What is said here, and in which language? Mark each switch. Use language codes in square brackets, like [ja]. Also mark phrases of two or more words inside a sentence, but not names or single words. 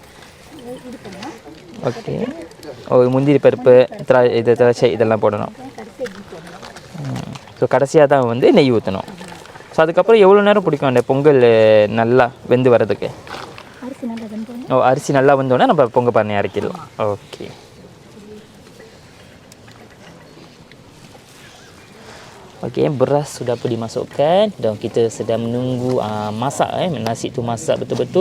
[ta] ஓகே, முந்திரி பருப்பு, திராட்சை இதெல்லாம் போடணும். ஸோ கடைசியாக தான் வந்து நெய் ஊற்றணும். ஸோ அதுக்கப்புறம் எவ்வளோ நேரம் பிடிக்கும் அந்த பொங்கல் நல்லா வெந்து வர்றதுக்கு? அரிசி நல்லா வந்தோடனே நம்ம பொங்கல் பானை இறக்கிடலாம். ஓகே, [ms] okey, beras sudah pun dimasukkan dan kita sedang menunggu masak nasi tu masak betul-betul.